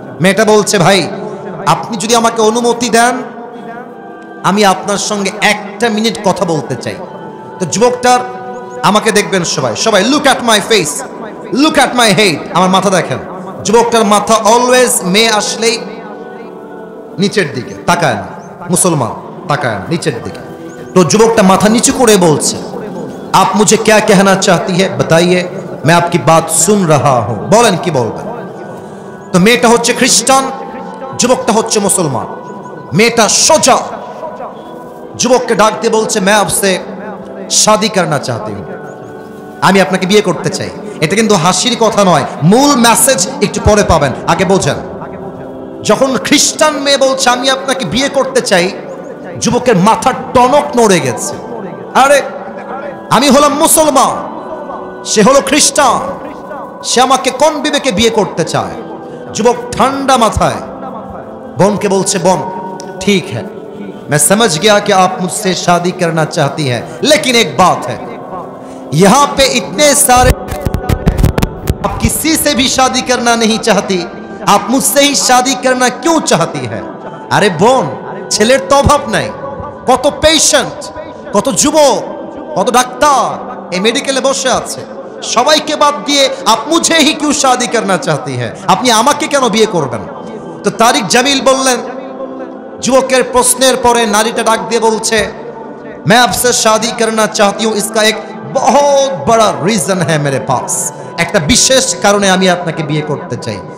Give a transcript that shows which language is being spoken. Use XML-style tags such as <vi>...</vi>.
<bn>মেয়েটা বলছে, ভাই আপনি যদি আমাকে অনুমতি দেন আমি আপনার সঙ্গে 1টা মিনিট কথা বলতে চাই। তো যুবকটার, আমাকে দেখবেন সবাই, সবাই look at my face, look at my head, আমার মাথা দেখেন। যুবকটার মাথা অলওয়েজ মেয়ে আসলেই নিচের দিকে তাকায় না, মুসলমান তাকায় না, নিচের দিকে। তো যুবকটা মাথা নিচু করে বলছে,</bn> <hi>आप मुझे क्या कहना चाहती है बताइए, मैं आपकी बात सुन रहा हूं।</hi> <bn>বলেন কি বলবেন। তো মেয়েটা হচ্ছে খ্রিস্টান, যুবকটা হচ্ছে মুসলমান। মেয়েটা সোজা যুবককে ডাক দিয়ে বলছে,</bn> <hi>मैं आपसे शादी करना चाहती हूं,</hi> <bn>আমি আপনাকে বিয়ে করতে চাই। এটা কিন্তু হাসির কথা নয়, মূল মেসেজ একটু পরে পাবেন, আগে বোঝেন। যখন খ্রিস্টান মেয়ে বলছে আমি আপনাকে বিয়ে করতে চাই, যুবকের মাথার টনক নড়ে গেছে। আরে আমি হলাম মুসলমান, সে হলো খ্রিস্টান, সে আমাকে কোন বিবেকে বিয়ে করতে চায়? যুবক ঠান্ডা মাথায় বোনকে বলছে, বোন</bn> <hi>ठीक है, मैं समझ गया कि आप मुझसे शादी करना चाहती हैं, लेकिन एक बात है, यहां पे इतने सारे, आप किसी से भी शादी करना नहीं चाहती, आप मुझसे ही शादी करना क्यों चाहती है?</hi> <bn>अरे বোন, ছেলের তো অভাব নাই, কত পেশেন্ট, কত যুবক, কত ডাক্তার এই মেডিকেলে বসে আছে, সবাইকে বাদ দিয়ে</bn> <hi>आप मुझे ही क्यों शादी करना चाहती है,</hi> <bn>আপনি আমাকে কেন বিয়ে করবেন? তো তারিক জামিল বললেন, যুবকের প্রশ্নের পরে নারীটা ডাক দিয়ে বলছে,</bn> <hi>मैं आपसे शादी करना चाहती हूं, इसका एक बहुत बड़ा रीजन है मेरे पास,</hi> <bn>একটা বিশেষ কারণে আমি আপনাকে বিয়ে করতে চাই।</bn>